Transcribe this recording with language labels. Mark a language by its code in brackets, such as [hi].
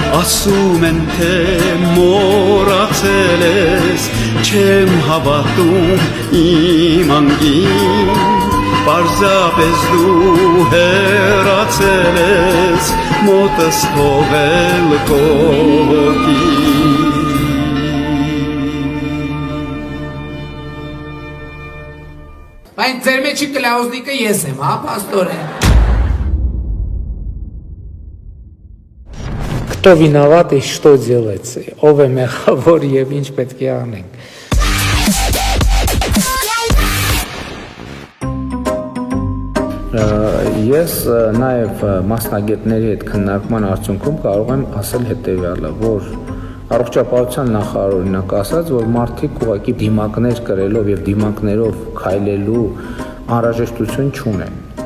[hy] Ասում են թե մոռացել ես, չեմ հավատում իմ անգին, պարզապես դու հեռացել ես, մոտս թողել կողոքին։ Բայց ձեր մեջի կլաուզնիկը ես եմ, հա, պաստորեն։ [ru] Кто виноват и что делать? [hy] Ով է մեղավոր եւ ինչ պետք է անենք։ Ես նաև մասնագետների հետ քննարկման արդյունքում կարող եմ ասել հետևյալը, որ առողջապահության նախարարը օրինակ ասաց, որ մարդիկ ուղղակի դիմակներ կրելով եւ դիմակներով քայլելու անհրաժեշտություն չունեն։